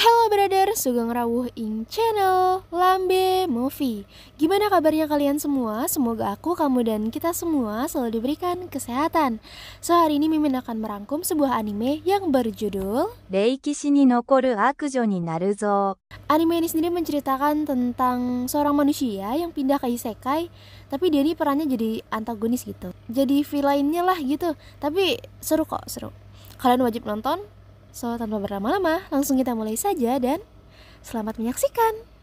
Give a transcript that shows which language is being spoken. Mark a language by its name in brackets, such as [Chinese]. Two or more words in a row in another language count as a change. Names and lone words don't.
[Javanese] Halo brother, sugeng rawuh ing channel Lambe Movie. [Indonesian] Gimana kabarnya kalian semua? Semoga aku, kamu, dan kita semua selalu diberikan kesehatan. So, hari ini Mimin akan merangkum sebuah anime yang berjudul [Japanese] 歴史に残る悪女になるぞ。 [Indonesian] Anime ini sendiri menceritakan tentang seorang manusia yang pindah ke isekai, tapi dia ini perannya jadi antagonis gitu. Jadi villainnya lah gitu. Tapi seru kok, seru. Kalian wajib nonton. So, tanpa berlama-lama, langsung kita mulai saja dan selamat menyaksikan.